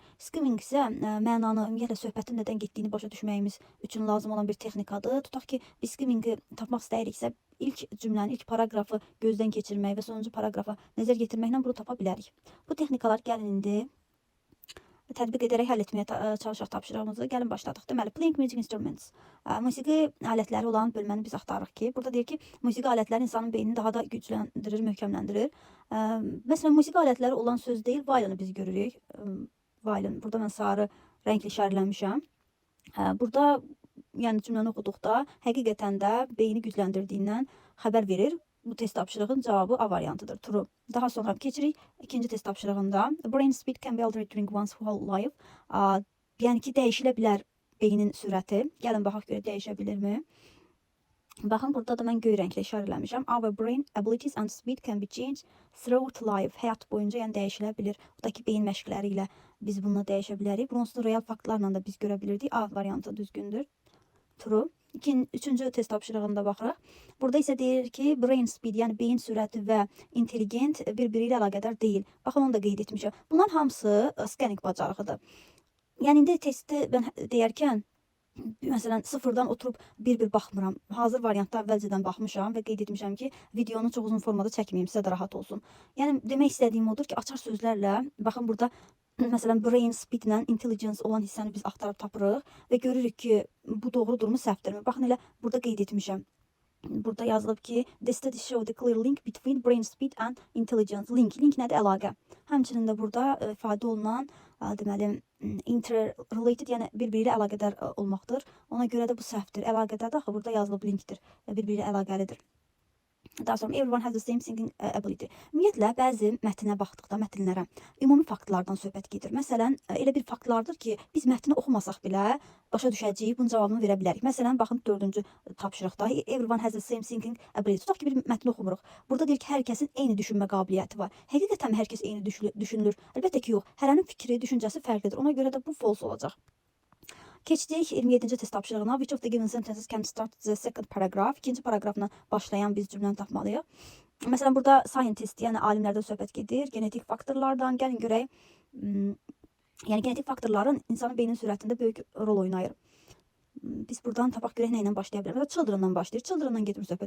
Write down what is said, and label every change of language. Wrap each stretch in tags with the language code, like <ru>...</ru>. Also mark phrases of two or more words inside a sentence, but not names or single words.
<az>Skimming isə mənanı, ümumiyyətlə söhbətin nədən getdiyini başa düşməyimiz üçün lazım olan bir texnikadır. Tutaq ki, biz skimmingi tapmaq istəyiriksə, ilk cümləni, ilk paragrafı gözdən keçirmək və sonuncu paragrafa nəzər yetirməklə bunu tapa bilərik. Bu texnikalar gəlin indi tətbiq edərək həll etməyə çalışaq tapşırığımızı. Gəlin başladıq. Deməli,</az> <en>playing music instruments.</en> <az>Musiqi alətləri olan bölməni biz axtarırıq ki, burada deyir ki, musiqi alətləri insanın beynini daha da gücləndirir, möhkəmləndirir. Məsələn, musiqi alətləri olan söz deyil, violini biz görürük. Violin. Burada mən sarı rəngli işarələmişəm. Burada yəni cümləni oxuduqda həqiqətən də beyni gücləndirdiyindən xəbər verir. Bu test tapşırığın cavabı A variantıdır, true. Daha sonra keçirik ikinci test tapşırığında.</az> <en>Brain speed can be altered during one's whole life.</en> <az>Yəni ki, dəyişilə bilər beynin sürəti. Gəlin baxaq görə dəyişə bilirmi? Baxın, burada da mən göy rənglə işarələmişəm.</az> <en>Our brain abilities and speed can be changed throughout life.</en> <az>Həyat boyunca yəni dəyişilə bilir. Buradakı beyin məşqləri ilə biz bununla dəyişə bilərik. Bunu real faktlarla da biz görə bilirdik. A variantı düzgündür, true. Üçüncü test tapşırığında baxırıq. Burada isə deyir ki,</az> <en>brain speed,</en> <az>yəni beyin sürəti və intelligent bir-biri ilə əlaqədar deyil. Baxın, onu da qeyd etmişəm. Bunların hamısı scanning bacarığıdır. Yəni indi testi mən deyərkən, məsələn, sıfırdan oturub bir-bir baxmıram. Hazır variantda əvvəlcədən baxmışam və qeyd etmişəm ki, videonu çox uzun formada çəkməyim, sizə də rahat olsun. Yəni demək istədiyim odur ki, açar sözlərlə, baxın burada məsələn,</az> <en>brain speed</en> <az>ilə intelligence olan hissəni biz axtarıb tapırıq və görürük ki, bu doğrudurmu, səhvdirmi? Baxın, elə burada qeyd etmişəm. Burada yazılıb ki,</az> <en>the study showed a clear link between brain speed and intelligence.</en> <az>Link nədir? Əlaqə. Həmçinin də burada ifadə olunan, deməli, interrelated, yəni bir-biri ilə əlaqədar olmaqdır. Ona görə də bu səhvdir. Əlaqədar da burada yazılıb linkdir. Bir-biri ilə əlaqəlidir. Daha sonra</az> <en>everyone has the same thinking ability.</en> <az>Ümumiyyətlə, bəzi mətnə baxdıqda, mətnlərə ümumi faktlardan söhbət gedir. Məsələn, elə bir faktlardır ki, biz mətni oxumasaq belə başa düşəcəyik, bunun cavabını verə bilərik. Məsələn, baxın 4-cü tapşırıqda</az> <en>everyone has the same thinking ability.</en> <az>Tutaq ki, bir mətni oxumuruq. Burada deyir ki, hər kəsin eyni düşünmə qabiliyyəti var. Həqiqətən hər kəs eyni düşünülür? Əlbəttə ki, yox. Hərənin fikri, düşüncəsi fərqlidir. Ona görə də bu false olacaq. Keçdik 27-ci test tapşırığına.</az> <en>Which of the given sentences can start the second paragraph?</en> <az>İkinci paragrafla başlayan biz cümləni tapmalıyıq. Məsələn, burada scientist, yəni alimlərdən söhbət gedir. Genetik faktorlardan gəlin görək. Yəni genetik faktorların insanın beyninin sürətində böyük rol oynayır. Biz buradan tapaq görək nə ilə başlaya bilərik. Mesela children'dan başlayır. Children'dan gedir söhbət.</az>